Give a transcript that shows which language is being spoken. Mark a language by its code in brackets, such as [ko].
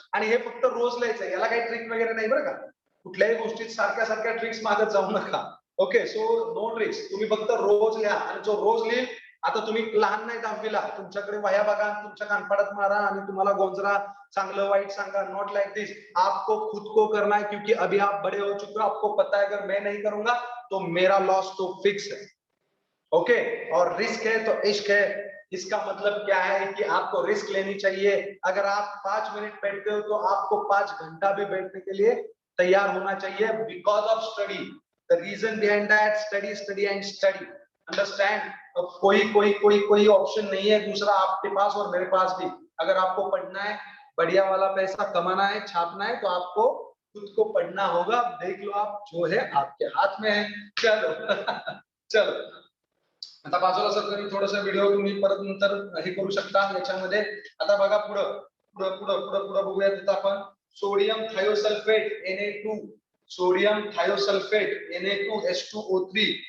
[mr] आणि हे फक्त रोज लिहायचं, याला काही ट्रिक वगैरे नाही बरं का. कुठल्याही गोष्टीत सारख्या ट्रिक्स मागत जाऊ नका. [en] Okay, so no tricks. [mr] तुम्ही फक्त रोज लिहा, आणि जो रोज लिहिल, आता तुम्ही लहान नाही 10वीला, तुमच्याकडे वह्या बघा, तुमच्या कानपाडात मारा, आणि तुम्हाला गोंजरा, चांगलं वाईट सांगा. [en] Not like this. [hi] आपको खुद को करना है, क्योंकि अभी आप बड़े हो चुके हो. आपको पता है, अगर मैं नहीं करूंगा तो मेरा लॉस तो फिक्स है. ओके, और रिस्क है तो इश्क है. इसका मतलब क्या है कि आपको रिस्क लेनी चाहिए. अगर आप 5 मिनट बैठते हो तो आपको 5 घंटा भी बैठने के लिए तैयार होना चाहिए, [en] Because of study. The reason behind that, study study and study. Understand? [hi] अब कोई ऑप्शन नहीं है दूसरा आपके पास और मेरे पास भी. अगर आपको पढ़ना है, बढ़िया वाला पैसा कमाना है, छापना है, तो आपको खुद को पढ़ना होगा. देख लो, आप जो है आपके हाथ में है. [mr] चलो चलो, आता बाजूला सर थोडासा व्हिडिओ तुम्ही परत नंतर हे करू शकता याच्यामध्ये. आता बघा, पुढं पुढं पुढं पुढं पुढं बघूयात. आता आपण sodium thiosulphate Na2, sodium thiosulphate Na2H2O3.